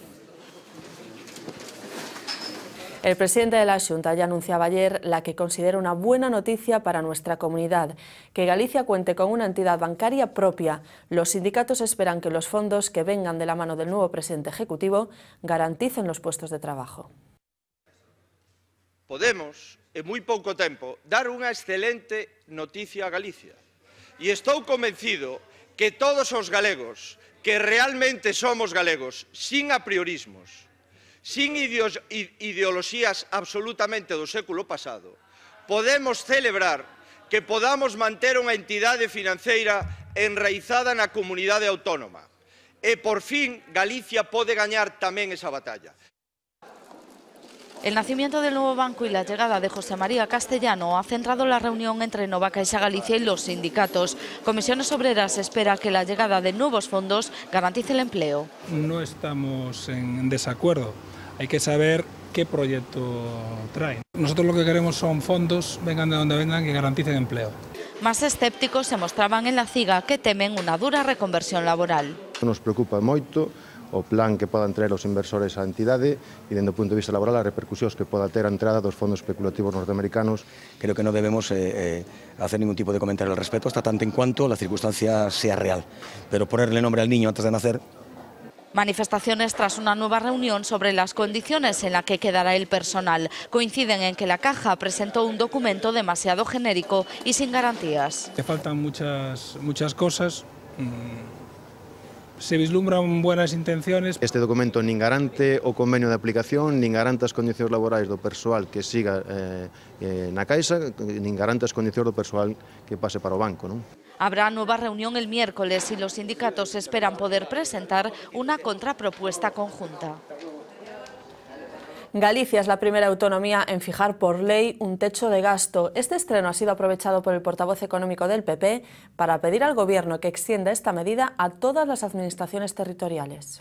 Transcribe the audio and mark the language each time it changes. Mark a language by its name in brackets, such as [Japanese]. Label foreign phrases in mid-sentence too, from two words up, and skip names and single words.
[Spanish] El presidente de la Xunta ya anunciaba ayer la que considera una buena noticia para nuestra comunidad, que Galicia cuente con una entidad bancaria propia. Los sindicatos esperan que los fondos que vengan de la mano del nuevo presidente ejecutivo garanticen los puestos de trabajo. [Galician] Podemos, en moi pouco tempo, dar unha excelente noticia a Galicia. E estou convencido que todos os galegos, que realmente somos galegos, sin apriorismos, sin ideoloxías absolutamente do século pasado, podemos celebrar que podamos manter unha entidade financeira enraizada na comunidade autónoma. E, por fin, Galicia pode gañar tamén esa batalla. [Spanish] El nacimiento del nuevo banco y la llegada de José María Castellano ha centrado la reunión entre Nova Caixa Galicia y los sindicatos. Comisiones Obreras espera que la llegada de nuevos fondos garantice el empleo. No estamos en desacuerdo. Hay que saber qué proyecto traen. Nosotros lo que queremos son fondos, vengan de donde vengan, que garanticen empleo. Más escépticos se mostraban en la CIGA, que temen una dura reconversión laboral. [Galician] Nos preocupa moito o plan que podan traer os inversores á entidade e, dende o punto de vista laboral, as repercusións que poda ter a entrada dos fondos especulativos norteamericanos. [Spanish] Creo que no debemos hacer ningún tipo de comentario al respecto hasta tanto en cuanto la circunstancia sea real. Pero ponerle nombre al niño antes de nacer. Manifestaciones tras una nueva reunión sobre las condiciones en las que quedará el personal. Coinciden en que la Caja presentó un documento demasiado genérico y sin garantías. Te faltan muchas cosas. Se vislumbran buenas intenciones. [Galician] Este documento nin garante o convenio de aplicación, nin garante as condicións laborais do persoal que siga na Caixa, nin garante as condicións do persoal que pase para o banco, non? [Spanish] Habrá nueva reunión el miércoles y los sindicatos esperan poder presentar una contrapropuesta conjunta. Galicia es la primera autonomía en fijar por ley un techo de gasto. Este estreno ha sido aprovechado por el portavoz económico del PP para pedir al Gobierno que extienda esta medida a todas las administraciones territoriales.